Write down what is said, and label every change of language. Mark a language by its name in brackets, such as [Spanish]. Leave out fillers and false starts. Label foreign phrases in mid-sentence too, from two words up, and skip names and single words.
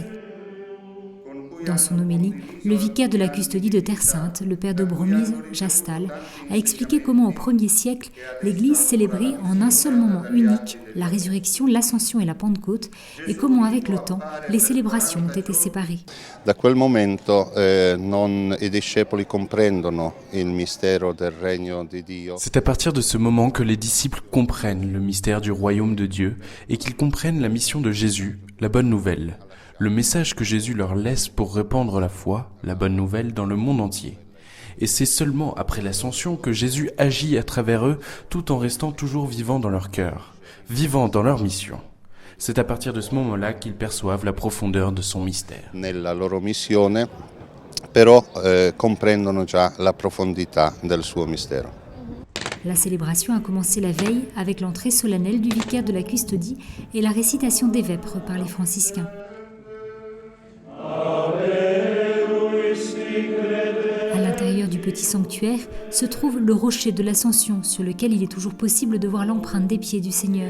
[French] Dans son homélie, le vicaire de la custodie de Terre Sainte, le père de Bromise, Jastal, a expliqué comment au 1er siècle, l'Église célébrait en un seul moment unique la résurrection, l'ascension et la Pentecôte, et comment avec le temps, les célébrations ont été séparées. [Italian] Da quel momento i discepoli comprendono il mistero del regno di Dio. [French] C'est à partir de ce moment que les disciples comprennent le mystère du royaume de Dieu et qu'ils comprennent la mission de Jésus, la bonne nouvelle. Le message que Jésus leur laisse pour répandre la foi, la bonne nouvelle, dans le monde entier. Et c'est seulement après l'ascension que Jésus agit à travers eux, tout en restant toujours vivant dans leur cœur, vivant dans leur mission. C'est à partir de ce moment-là qu'ils perçoivent la profondeur de son mystère. [Italian] Nella loro missione, però comprendono già la profondità del suo mistero. [French] La célébration a commencé la veille avec l'entrée solennelle du vicaire de la custodie et la récitation des vêpres par les franciscains. À l'intérieur du petit sanctuaire se trouve le rocher de l'Ascension, sur lequel il est toujours possible de voir l'empreinte des pieds du Seigneur.